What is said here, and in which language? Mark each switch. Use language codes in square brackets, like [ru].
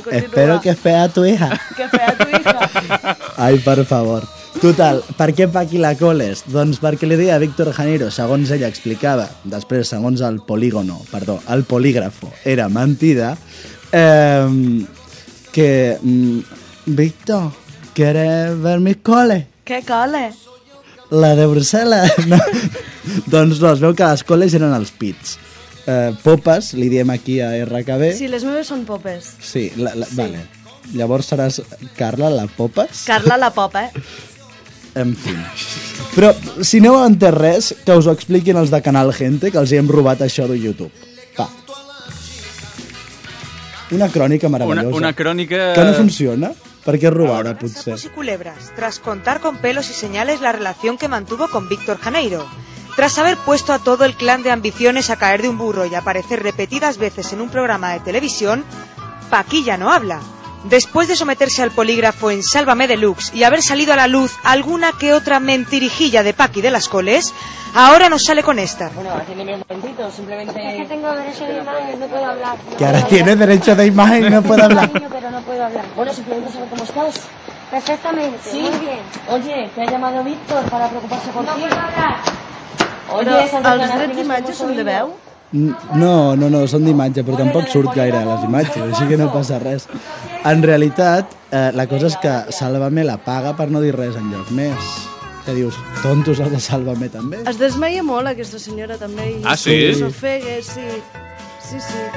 [es] espero que fea tu hija. Que fea tu hija. [ca] Ai, per favor. Total, per què Paqui la coles? Doncs perquè li deia a Víctor Janeiro, segons ella explicava, després segons el polígono, perdó, el polígrafo, era mentida, que... [es] Víctor, ¿quieres ver mis coles? ¿Qué coles? [ca] La de Brussel·les. No. Doncs no, es veu que les coles eren els pits. Popes, li diem aquí a RKB. Sí, les meves són popes. Sí, sí. Vale. Llavors seràs Carla la Popes? Carla la Popa. En fi. Però si no heu entès res, que us ho expliquin els de Canal Gente, que els hi hem robat això de YouTube. Va. Una crònica meravellosa. Una crònica... [es] Que no funciona. ¿Por qué robar, [ca] a potser? [es] Sapos y culebras, tras contar con pelos y señales la relación que mantuvo con Víctor Janeiro. Tras haber puesto a todo el clan de ambiciones a caer de un burro y aparecer repetidas veces en un programa de televisión, Paquilla no habla. Después de someterse al polígrafo en Sálvame Deluxe y haber salido a la luz alguna que otra mentirijilla de Paqui de las coles, ahora nos sale con esta. Bueno, tiene un momentito, simplemente... Es que tengo derecho de imagen, no puedo hablar. No que puedo ahora hablar. Tiene derecho de imagen, no puedo hablar. Pero no puedo hablar. Bueno, simplemente saber cómo estás. Perfectamente, Muy bien. Oye, te ha llamado Víctor para preocuparse por no ti. No puedo hablar. Oye, ¿los derechos de imagen son de veu? [ca] No, no, no, són d'imatge, però tampoc surt gaire a les imatges, així que no passa res. En realitat, la cosa és que Sálvame la paga per no dir res enlloc més. Que dius, tontos els de Sálvame també. Es desmaia molt aquesta senyora també. I ah, sí? Sí, sí, sí.